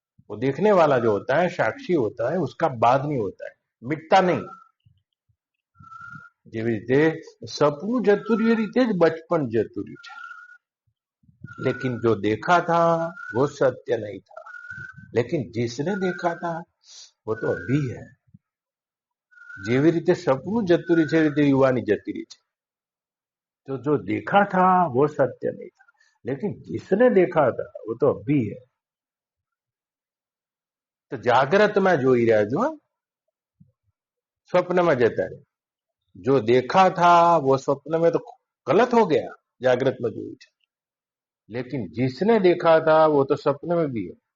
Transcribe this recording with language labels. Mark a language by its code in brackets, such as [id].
[hi] वो देखने वाला जो होता है, साक्षी होता है, उसका बाध नहीं होता है, मिटता नहीं। [gu] જેવી રીતે સપનું જતું રહ્યું, એ રીતે જ બચપન જતું રહ્યું છે, [hi] लेकिन जो देखा था वो सत्य नहीं था, लेकिन जिसने देखा था वो तो अभी है। [gu] જેવી રીતે સપનું જતું રહ્યું છે, એ રીતે યુવાની જતી રહી છે। [hi] तो जो देखा था वो सत्य नहीं था, लेकिन जिसने देखा था वो तो अभी है। तो जागृत में [gu] જોઈ રહ્યા છો, [hi] स्वप्न में जता रहे। जो देखा था वो स्वप्न में तो गलत हो गया, जागृत में [gu] જોયું છે, [hi] लेकिन जिसने देखा था वो तो स्वप्न में भी है।